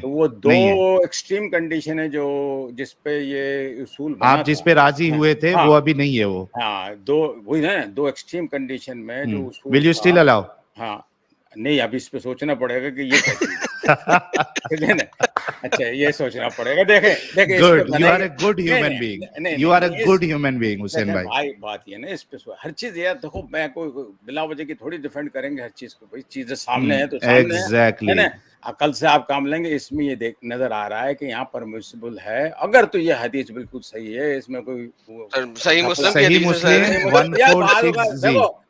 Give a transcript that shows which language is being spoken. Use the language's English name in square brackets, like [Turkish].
[Urdu] تو وہ دو extreme condition ہے جو جس پہ یہ اصول بنا آپ جس پہ راضی ہوئے تھے وہ ابھی نہیں ہے. وہ دو وہی نا دو ایکسٹریم کنڈیشن میں جو اصول [English] will you still allow؟ [Urdu] ہاں نہیں، ابھی اس پہ سوچنا پڑے گا کہ یہ کیا چیز ہے نا. اچھا یہ سوچنا پڑے گا. دیکھیں [English] you are a good human being. You are a good human being Hussain بھائی. [Urdu] بھائی بات یہ نا اس پہ ہر چیز یہ دیکھو، میں کوئی بلا وجہ کی تھوڑی ڈیفینڈ کریں گے ہر چیز کو. بھائی چیزیں سامنے ہے تو سامنے ہے نا، عقل سے آپ کام لیں گے. اس میں یہ نظر آ رہا ہے کہ یہاں پرمیسیبل ہے اگر تو یہ حدیث بالکل صحیح ہے، اس میں کوئی صحیح مسلم 1460